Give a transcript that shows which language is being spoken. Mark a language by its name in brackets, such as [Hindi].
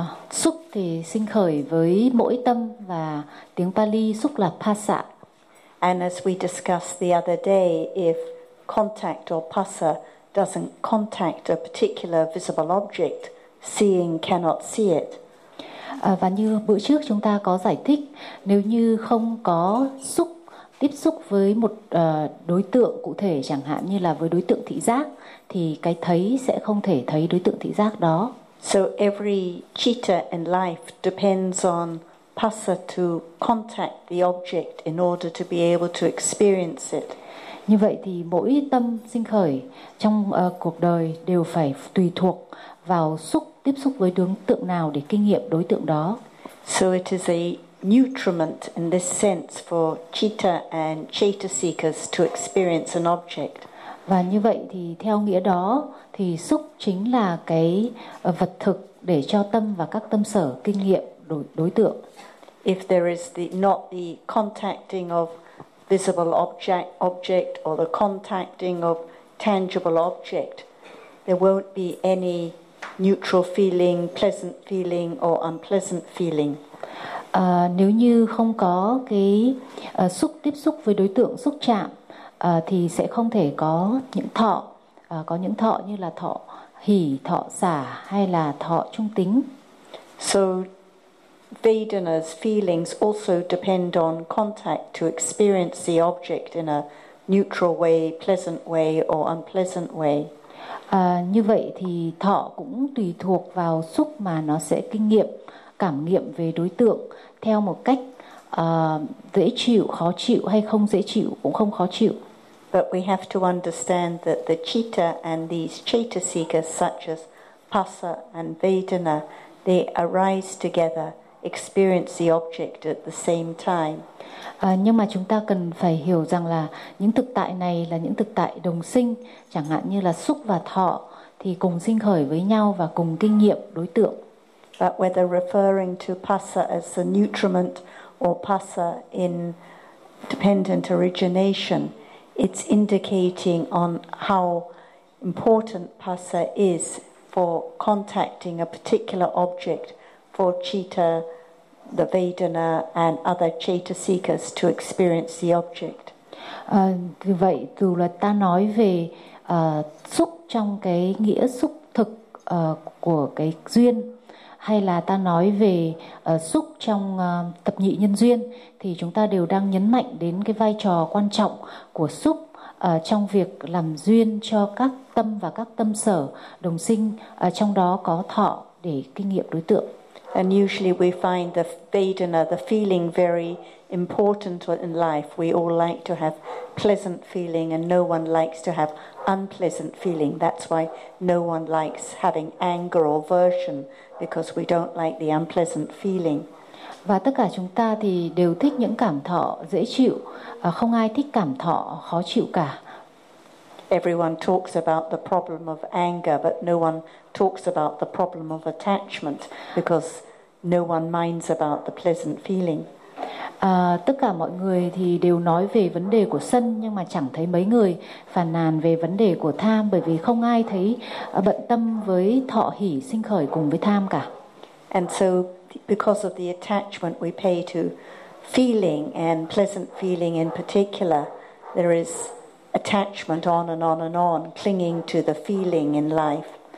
[Vietnamese] Xúc thì sinh khởi với mỗi tâm, và tiếng Pali xúc là passa. [English] And as we discussed the other day, if contact or passa doesn't contact a particular visible object, seeing cannot see it. [Vietnamese] Và như bữa trước chúng ta có giải thích, nếu như không có xúc tiếp xúc với một đối tượng cụ thể, chẳng hạn như là với đối tượng thị giác, thì cái thấy sẽ không thể thấy đối tượng thị giác đó. [English] So every citta in life depends on passa to contact the object in order to be able to experience it. [Vietnamese] Như vậy thì mỗi tâm sinh khởi trong cuộc đời đều phải tùy thuộc vào xúc tiếp xúc với đối tượng nào để kinh nghiệm đối tượng đó. [English] So it is a nutriment in this sense for citta and citta seekers to experience an object. [Vietnamese] Và như vậy thì theo nghĩa đó thì xúc chính là cái vật thực để cho tâm và các tâm sở kinh nghiệm đối tượng. [English] If there is not the contacting of visible object or the contacting of tangible object, there won't be any neutral feeling, pleasant feeling or unpleasant feeling. [Vietnamese] Nếu như không có cái xúc tiếp xúc với đối tượng xúc chạm thì sẽ không thể có những thọ, có những thọ như là thọ hỷ, thọ xả hay là thọ trung tính. [English] So Vedana's feelings also depend on contact to experience the object in a neutral way, pleasant way or unpleasant way. [Vietnamese] Như vậy thì thọ cũng tùy thuộc vào xúc mà nó sẽ kinh nghiệm, cảm nghiệm về đối tượng theo một cách dễ chịu, khó chịu hay không dễ chịu, cũng không khó chịu. [English] But we have to understand that the citta and these citta seekers such as Pasa and Vedana, they arise together, experience the object at the same time. [Vietnamese] Nhưng mà chúng ta cần phải hiểu rằng là những thực tại này là những thực tại đồng sinh, chẳng hạn như là xúc và thọ thì cùng sinh khởi với nhau và cùng kinh nghiệm đối tượng. [English] But whether referring to pasa as the nutriment or pasa in dependent origination, it's indicating on how important pasa is for contacting a particular object for citta, the Vedana and other citta seekers to experience the object. [Vietnamese] Vì vậy dù là ta nói về xúc trong cái nghĩa xúc thực của cái duyên, hay là ta nói về xúc trong tập nhị nhân duyên, thì chúng ta đều đang nhấn mạnh đến cái vai trò quan trọng của xúc trong việc làm duyên cho các tâm và các tâm sở đồng sinh, trong đó có thọ để kinh nghiệm đối tượng. [English] And usually we find the Vedana, the feeling, very important in life. We all like to have pleasant feeling and no one likes to have unpleasant feeling. That's why no one likes having anger or aversion, because we don't like the unpleasant feeling. [Vietnamese] Và tất cả chúng ta thì đều thích những cảm thọ dễ chịu, không ai thích cảm thọ khó chịu cả. [English] Everyone talks about the problem of anger, but no one talks about the problem of attachment, because no one minds about the pleasant feeling. [Vietnamese] Tất cả mọi người thì đều nói về vấn đề của sân, nhưng mà chẳng thấy mấy người phàn nàn về vấn đề của tham, bởi vì không ai thấy bận tâm với thọ hỷ sinh khởi cùng với tham cả. [English] And so because of the attachment we pay to feeling and pleasant feeling in particular, there is attachment on and on and on, clinging to the feeling in life.